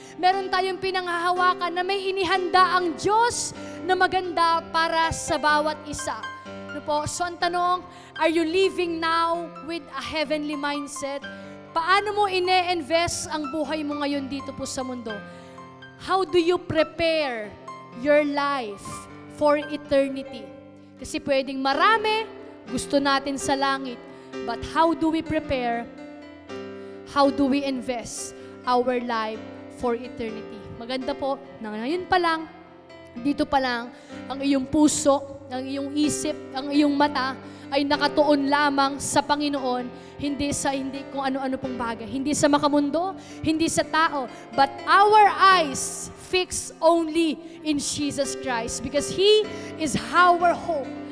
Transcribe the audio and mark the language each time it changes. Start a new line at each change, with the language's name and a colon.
Filipino: Meron tayong pinanghahawakan na may inihanda ang Diyos na maganda para sa bawat isa. So ang tanong,
English: are you living now with a heavenly mindset?
Filipino: Paano mo ine-invest ang buhay mo ngayon dito po sa mundo?
English: How do you prepare your life for eternity?
Filipino: Kasi pwedeng marami, gusto natin sa langit.
English: But how do we prepare? How do we invest our life for eternity?
Filipino: Maganda po, na ngayon pa lang, dito pa lang, ang iyong puso, ang iyong isip, ang iyong mata, ay nakatuon lamang sa Panginoon, hindi kung ano-ano pong bagay, hindi sa makamundo, hindi sa tao,
English: but our eyes fix only in Jesus Christ because He is our hope.